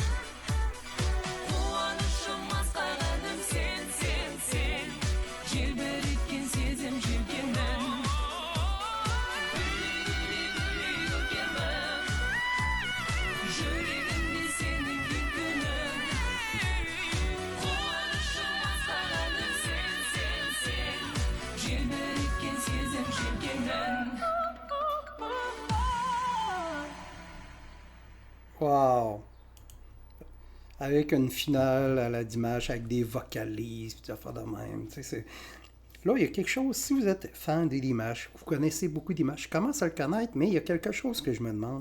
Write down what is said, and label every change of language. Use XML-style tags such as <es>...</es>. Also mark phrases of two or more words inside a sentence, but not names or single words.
<kk>қуанышым асқағаным сен желбіреткен сезім желкенмін гүлдей гүлдей гүлдей көркемім жүрегімде сенің еркінің қуанышым асқағаным сен желбіреткен сезім желкенмін</kk> <fr>Wow! Avec une finale à la Dimanche, avec des vocalises, puis des affaires de même. Tu sais, là, il y a quelque chose, si vous êtes fan des Dimanche, vous connaissez beaucoup d'Dimanche, je commence à le connaître, mais il y a quelque chose que je me demande.</fr>